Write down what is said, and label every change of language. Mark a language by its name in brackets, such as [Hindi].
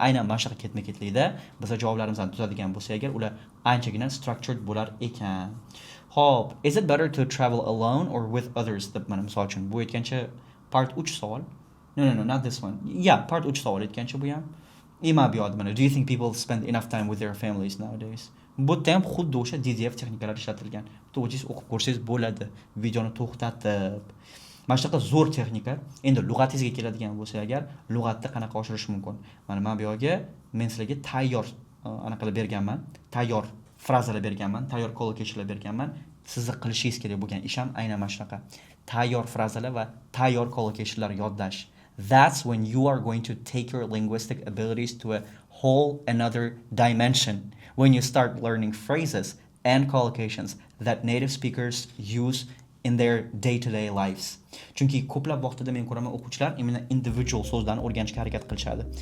[Uzbek] Aynan mana shunaqa ketma-ketlikda bizda javoblarimizni tuzadigan bo'lsa agar ular anchagina structured bo'lar ekan. [English] Hop, is it better to travel alone or with others? [Uzbek] Deb mana misol uchun bu aytgancha part 3 savol. [English] No, not this one. Yeah, [Uzbek] part 3 savol aytgancha bu ham. Ima bu yo'q mana. [English] Do you think people spend enough time with their families nowadays? [Uzbek] Bu ham xuddi o'sha DDF texnikalari ishlatilgan. Bitta o'zingiz o'qib ko'rsangiz bo'ladi. Videoni to'xtatib. Mana shunaqa zo'r texnika. Endi lug'atingizga keladigan bo'lsa agar, lug'atni qanaqa oshirish mumkin? Mana bu yerga men sizlarga tayyor anaqalar berganman. Tayyor frazalar berganman, tayyor collocationlar berganman. Sizni qilishingiz kerak bo'lgan ish ham aynan mana shunaqa. Tayyor frazalar va tayyor collocationlar yodlash. [English] That's when you are going to take your linguistic abilities to a whole another dimension. When you start learning phrases and collocations that native speakers use in their day-to-day lives. [Uzbek] Chunki ko'plab vaqtida men ko'raman o'quvchilar imенно individual so'zlarni o'rganishga harakat qilishadi.